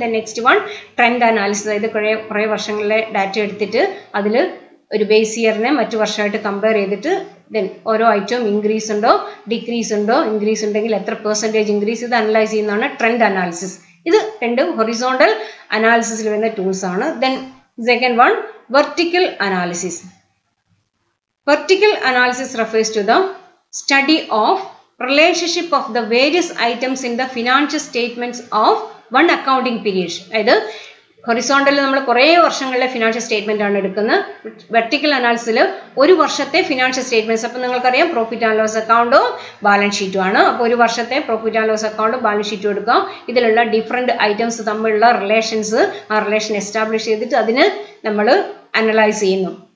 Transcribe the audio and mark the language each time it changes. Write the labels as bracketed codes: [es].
[ml] Then next one trend analysis, അതായത് കുറേ വർഷങ്ങളിലെ ഡാറ്റ എടുത്തിട്ട് അതിൽ ഒരു ബേസ് ഇയറിനെ മറ്റു വർഷമായിട്ട് കമ്പയർ ചെയ്തിട്ട് ദെൻ ഓരോ ഐറ്റവും ഇൻക്രീസ് ഉണ്ടോ ഡിക്രീസ് ഉണ്ടോ, ഇൻക്രീസ് ഉണ്ടെങ്കിൽ എത്ര പെർസെൻറ്റേജ് ഇൻക്രീസ്, ഇത് അനലൈസ് ചെയ്യുന്നതാണ് ട്രെൻഡ് അനാലിസിസ്. ഇത് രണ്ടും ഹൊറിസോണ്ടൽ അനാലിസിസിൽ വരുന്ന ടൂൾസ് ആണ്. [en] Then second one, vertical analysis. Vertical analysis refers to the study of relationship of the various items in the financial statements of one accounting period. [ml] അതായത് ഹൊറിസോണ്ടലിൽ നമ്മൾ കുറേ വർഷങ്ങളിലെ ഫിനാൻഷ്യൽ സ്റ്റേറ്റ്മെന്റ് ആണ് എടുക്കുന്നത്. വെർട്ടിക്കൽ അനാലിസിസിൽ ഒരു വർഷത്തെ ഫിനാൻഷ്യൽ സ്റ്റേറ്റ്മെന്റ്സ്, അപ്പം നിങ്ങൾക്കറിയാം പ്രോഫിറ്റ് ആൻഡ് ലോസ് അക്കൗണ്ടും ബാലൻസ് ഷീറ്റും ആണ്. അപ്പോൾ ഒരു വർഷത്തെ പ്രോഫിറ്റ് ആൻഡ് ലോസ് അക്കൗണ്ടും ബാലൻസ് ഷീറ്റും എടുക്കാം. ഇതിലുള്ള ഡിഫറെന്റ് ഐറ്റംസ് തമ്മിലുള്ള റിലേഷൻസ്, ആ റിലേഷൻ എസ്റ്റാബ്ലിഷ് ചെയ്തിട്ട് അതിന് നമ്മൾ അനലൈസ് ചെയ്യുന്നു.